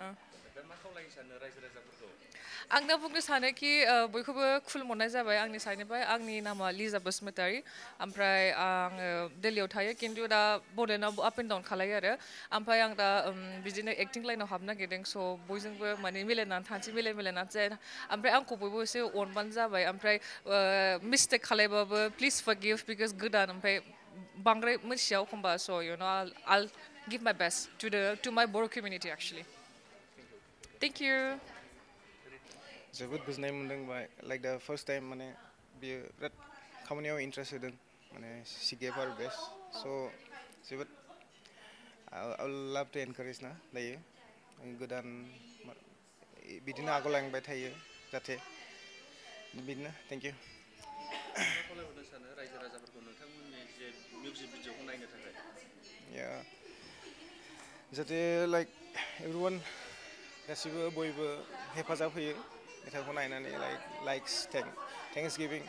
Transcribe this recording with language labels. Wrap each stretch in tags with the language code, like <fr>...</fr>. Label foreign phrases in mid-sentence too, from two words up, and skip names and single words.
<brx>आं दा बुंनो सानोखि बयखौबो खुलुमहरनाय जाबाय आंनि साइडनिफ्राय आंनि नामा लिजा बसुमतारी ओमफ्राय आङो दिल्लीयाव थायो खिन्थु दा बड'लेण्डआव</brx> <en>up and down</en> <brx>खालायो आरो ओमफ्राय आं दा बिदिनो एक्टिं लाइनाव हाबनो नागिरदों स' बयजोंबो माने मिलायनानै थानोसै मिलायनानै जाया ओमफ्राय आंखौ बयबो एसे अनबानो जाबाय ओमफ्राय मिस्टेक खालायबाबो</brx> <en>please forgive</en> <brx>बिकज गोदान ओमफ्राय बांद्राय मिथिया एखमबा स'</brx> <en>I'll give my best to my Boro community actually. Thank you.</en> <brx>जोबोद गोजोननाय मोनदों</brx> <en>like the first time</en> <brx>माने बियो बिराद खामानियाव इन्ट्रेस्ट होदों माने</brx> <en>she gave her best</en> <brx>स' जोबोद</brx> <en>I love to encourage</en> <brx>ना दायो गोदान बिदिनो आगोलांबाय थायो जाहाथे बिदिनो</brx> <en>thank you</en> <brx>जाहाथे</brx> <en>like everyone</en> <brx>गासिबो बयबो हेफाजाब होयो मेथाइखौ नायनानै लाइक्स</brx> <en>thanks giving</en>